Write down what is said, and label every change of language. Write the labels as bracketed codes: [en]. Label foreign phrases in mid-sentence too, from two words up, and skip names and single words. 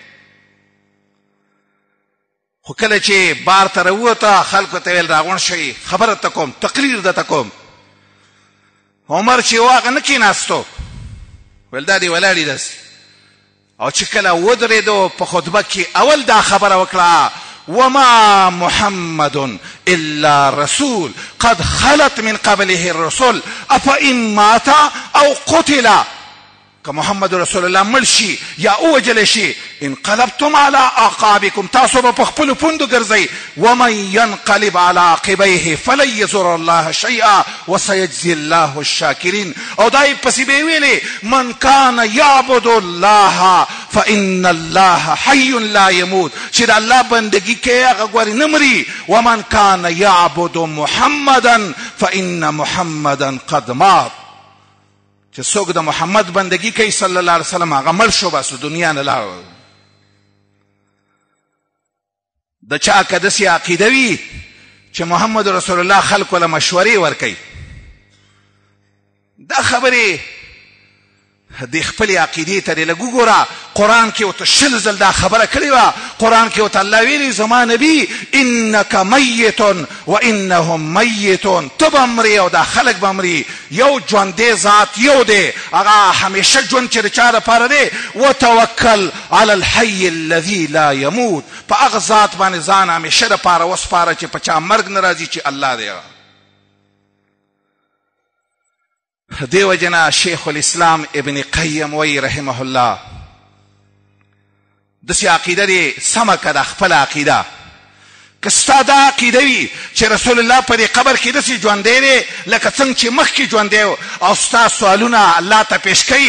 [ps] خو کله چې بار ته راووته خلکو ته ویل راغونډ شئ، خبره ته کوم، تقریر درته کوم. عمر چې و هغه نه کېناستو، ویل دا دې ولاړې داسې. او چې کله ودرېدو په خطبه کې اول دا خبره وکړه [ar] وما محمد الا رسول قد خلت من قبله الرسل افإن مات او قتل. [ps] که محمد رسول الله مړ شي یا ووجلی شي [ar] انقلبتم على اعقابكم، [ps] تاسو به په خپلو پوندو ګرځئ. [ar] ومن ينقلب على عقبيه فلن يضر الله شيئا وسيجزي الله الشاكرين. [ps] او دای پسې به یې ویلې [ar] من كان يعبد الله فإن الله حي لا يموت، [ps] چې د الله بندګي کوي هغه ګورې نه مري. [ar] ومن كان يعبد محمدا فإن محمدا قد مات، [ps] چې څوک د محمد بندگی کوي [ar] صلی الله علیه وسلم [ps] هغه مړ شو، بس دنیا نه لاړ. د چا که داسې عقیده وي چې محمد رسول الله خلکو له مشورې ورکوي. دا خبرې د خپلې عقیدې ته دې لږ وګوره. قرآن کې ورته 100 ځل دا خبره کړې وه. قرآن کې ورته الله ویلي زما نبي [ar] انک میت و انهم میتون، [ps] ته به مرې او دا خلک به مري. یو ژوندی ذات یو دی، هغه همیشه ژوند چې د چا دپاره دی. [ar] وتوکل علی الحی الذي لا یموت، [ps] په هغه ذات باندې ځان همیشه دپاره وسپاره چې په چا مرګ نه راځي، چې الله دی. دیو جنا شیخ الاسلام ابن قیم وی [ar] رحمه الله [ps] دسی عقیده دی سمه که دا خپل عقیده که ستا دا عقیده وي چې رسول الله په دې قبر کې داسې ژوندی دی لکه څنګه چې مخکې ژوندی و، او ستا سوالونه الله ته پیش کوي.